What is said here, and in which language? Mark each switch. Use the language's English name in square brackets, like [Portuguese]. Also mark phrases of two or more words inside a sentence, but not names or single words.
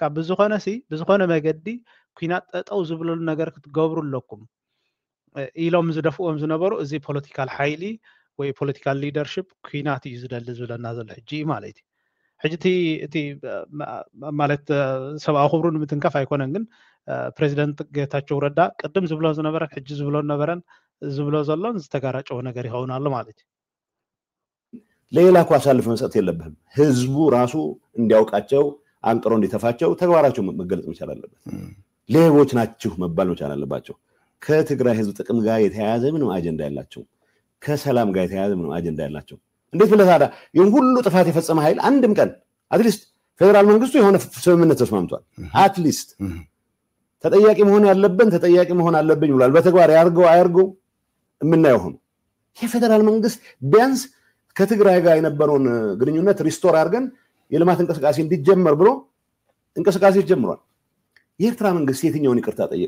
[Tigrinya] ብዝኾነ መገዲ ኩናት ጠጠው ዝብለሉ ነገር ክትገብሩ ኣለኩም ኢሎም ዝደፍኦም ዝነበሩ እዚ ፖለቲካል ሓይሊ ወይ [English] political leadership [Tigrinya] ኩናት እዩ ዝደሊ ዝብለና ዘሎ ሕጂ ማለት እዩ ሕጂ እቲ ማለት ሰብኣዊ ክብሩ ንምትንካፍ ኣይኮነን ግን ፕሬዚደንት ጌታቸው ረዳ ቅድም ዝብሎ ዝነበረን ሕጂ ዝብሎ ነበረን ዝብሎ ዘሎን ዝተጋራጨው ነገር ይኸውን ኣሎ ማለት እዩ [Amharic] ሌላ እኮ አሳልፈ መስጠት የለብህም ህዝቡ ራሱ እንዲያውቃቸው አንቅሮ እንዲተፋቸው ተግባራቸው መገለጽ መቻል አለበት ሌቦች ናችሁ መባል መቻል አለባቸው ከትግራይ ህዝብ ጥቅም ጋር የተያያዘ ምንም አጀንዳ ያላቸው ከሰላም ጋር የተያያዘ ምንም አጀንዳ ያላቸው እንዴት ብለህ ታዲያ ይሁን ሁሉ ጥፋት የፈጸመ ኃይል አንድም ቀን [English] at least [Amharic] ፌደራል መንግስቱ የሆነ ስምምነት ተስማምቷል [English] at least [Amharic] ተጠያቂ መሆን አለብኝ ብሏል በተግባር ያርገው አያርገው የምናየው ሆኖ የፌደራል መንግስት ቢያንስ ከትግራይ ጋር የነበረውን ግንኙነት ሪስቶር አድርገን የልማት እንቅስቃሴ እንዲጀመር ብሎ እንቅስቃሴ ጀምሯል። የኤርትራ መንግስት የትኛውን ይቅርታ ጠየቀ?